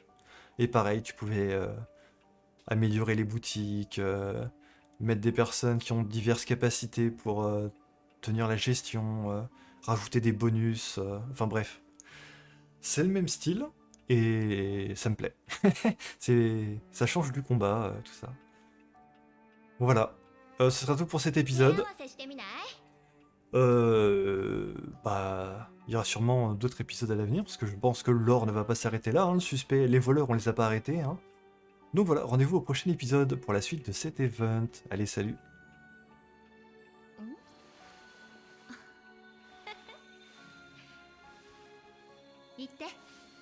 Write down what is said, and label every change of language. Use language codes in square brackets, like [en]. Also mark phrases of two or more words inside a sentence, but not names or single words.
[fr] Et pareil, tu pouvais améliorer les boutiques, mettre des personnes qui ont diverses capacités pour tenir la gestion, rajouter des bonus, enfin bref. C'est le même style et ça me plaît. Ça change du combat, tout ça. Voilà. Ce sera tout pour cet [ja] 手合 [fr] épisode. [ja] わせしてみない？ [fr] Bah, il y aura sûrement d'autres épisodes à l'avenir, parce que je pense que l'or ne va pas s'arrêter là, hein, le suspect, les voleurs, on les a pas arrêtés, hein. Donc voilà, rendez-vous au prochain épisode pour la suite de cet event. Allez, salut! [ja] 言って。